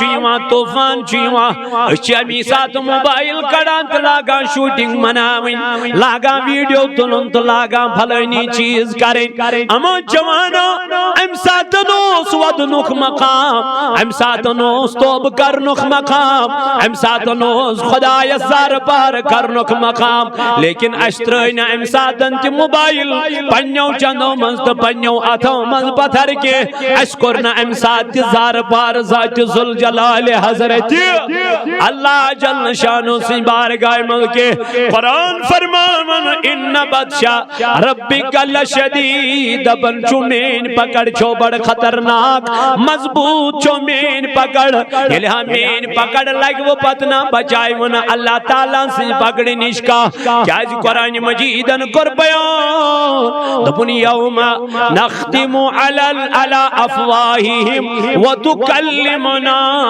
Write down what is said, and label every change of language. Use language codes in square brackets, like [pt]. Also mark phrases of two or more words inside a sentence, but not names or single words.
[ks] یِوان طوفان چھُ یِوان أسۍ چھِ امی ساتہٕ موبایل کڑان تہٕ لاگان شوٹنگ مناوٕنۍ لاگان ویڈیو تُلُن تہٕ لاگان پھلٲنی چیٖز کرٕنۍ اما جوانو امہِ ساتہٕ اوس ودنُک مقام امہِ ساتہٕ اوس توبہٕ کرنُک مقام امہِ ساتہٕ اوس خدایس زارٕ پار کرنُک مقام لیکن اس ترٲے نہٕ امہِ ساتہٕ تہِ موبایل پننیو چندو منٛز تہٕ پننیو اتھو منٛز پتھر کینٛہہ اسہِ کوٚر نہٕ امہِ ساتہٕ تہِ زارٕ پار ذاتِ ذوالجلال حضرت اللہ جل شانو سٕنٛدِ بارگاہ منٛز کینٛہہ قرآن فرماون [ar] ان بطشا ربک لشدید [ks] دپان چھُ میٲنۍ پکڑ چھو بڑ خطرناک مضبوط چھو میٲنۍ پکڑ ییٚلہِ ہا میٲنۍ پکڑ لگوٕ پتہٕ نہ بچایہِ نہٕ اللہ تعالیٰ سٕنٛزِ پکڑِ نِش کانٛہہ کیازِ قرآن مجیدن کوٚر بیان دپُن [ar] یوم نختم علی افواہہم وتکلمنا